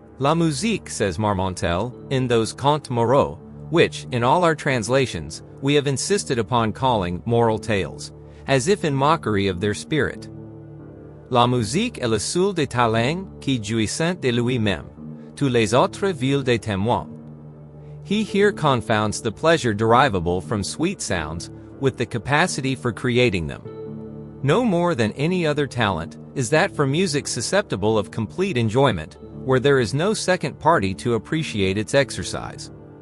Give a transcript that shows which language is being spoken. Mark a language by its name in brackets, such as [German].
[French] La musique, [English] says Marmontel, in those contes moraux, which, in all our translations, we have insisted upon calling moral tales, as if in mockery of their spirit. [French] La musique est le seul des talents qui jouissent de lui-même, tous les autres villes des témoins. [English] He here confounds the pleasure derivable from sweet sounds with the capacity for creating them. No more than any other talent is that for music susceptible of complete enjoyment, where there is no second party to appreciate its exercise.